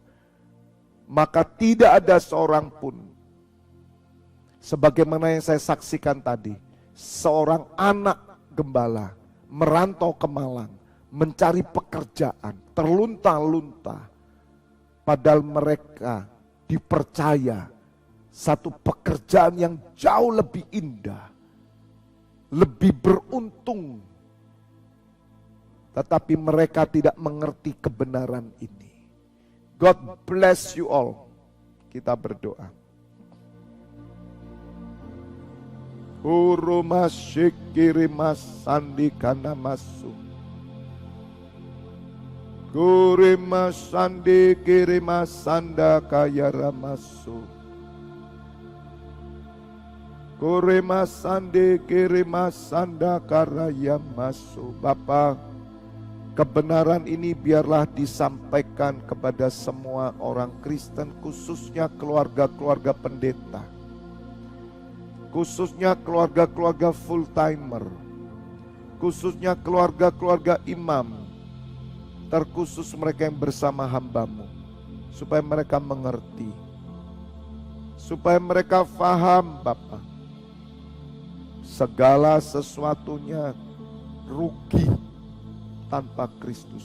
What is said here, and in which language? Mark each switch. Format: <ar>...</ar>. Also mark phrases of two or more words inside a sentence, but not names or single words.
<id>Maka tidak ada seorang pun, sebagaimana yang saya saksikan tadi, seorang anak gembala merantau ke Malang, mencari pekerjaan, terlunta-lunta, padahal mereka dipercaya satu pekerjaan yang jauh lebih indah, lebih beruntung, tetapi mereka tidak mengerti kebenaran ini.</id> <en>God bless you all.</en> <id>Kita berdoa. Urumasyikirimas sandikana masu. Kurimas sandikirimas sandakayara masu. Kurimas sandikirimas sandakaraya masu. Bapa, kebenaran ini biarlah disampaikan kepada semua orang Kristen, khususnya keluarga-keluarga pendeta, khususnya keluarga-keluarga</id> <en>full timer,</en> <id>khususnya keluarga-keluarga imam, terkhusus mereka yang bersama hamba-Mu, supaya mereka mengerti, supaya mereka faham Bapa, segala sesuatunya rugi tanpa Kristus.</id>